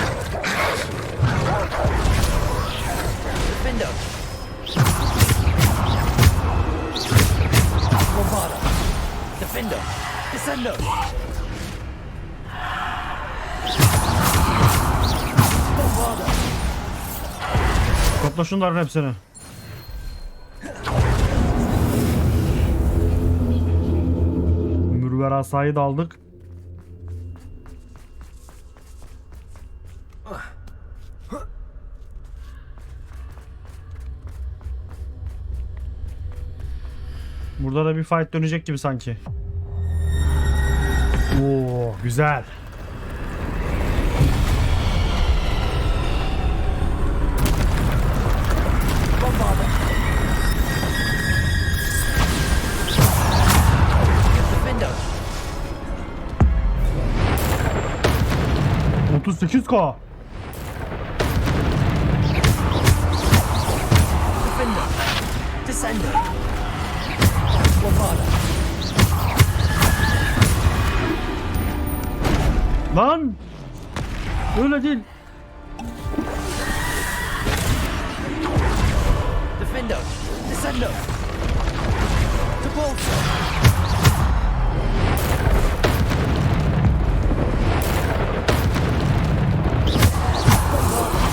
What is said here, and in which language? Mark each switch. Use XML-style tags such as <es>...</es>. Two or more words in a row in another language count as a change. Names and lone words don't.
<la>Defender! Bombarda! Defender! Descender! Bombarda!</la> <tr>Topla şunların hepsini. Mürver asayı da aldık. Burada da bir fight dönecek gibi sanki. Oo, güzel.</tr> <la>Bombarda! Defender! 38K. Defender! Descender! Bombarda!</la> <tr>Lan! Öyle değil.</tr> <la>Defender! Descender! Depulso! Bombarda!</la>